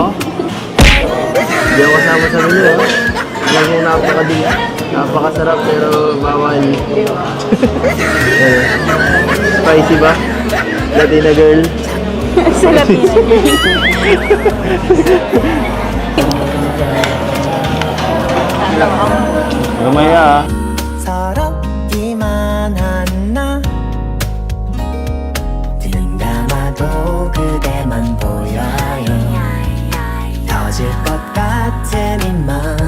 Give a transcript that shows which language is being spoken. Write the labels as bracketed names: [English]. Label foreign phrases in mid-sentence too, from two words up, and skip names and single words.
[Filipino] Hindi ako kasama sa menu ah. Alam mo napakasarap pero bawal. Spicy ba? [English] Latina girl? [Filipino] Sa Latina. Mamaya ah. [Korean] 서럽기만 한나 눈 감아도 그대만 보여요 터질 것 같은 이맘